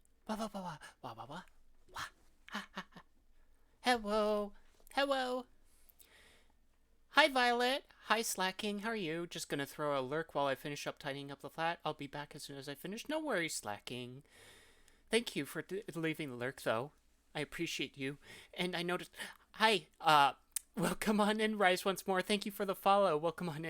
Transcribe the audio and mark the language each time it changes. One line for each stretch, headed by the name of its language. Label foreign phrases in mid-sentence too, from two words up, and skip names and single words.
English: Wah, wah, wah, wah, wah, wah, wah. Ha, ha. Hello. Hello. Hi, Violet. Hi, Slacking. How are you? Just gonna throw a lurk while I finish up tidying up the flat. I'll be back as soon as I finish. No worries, Slacking. Thank you for leaving the lurk, though. I appreciate you. And I noticed. Hi. Welcome on in, Rise once more. Thank you for the follow. Welcome on in.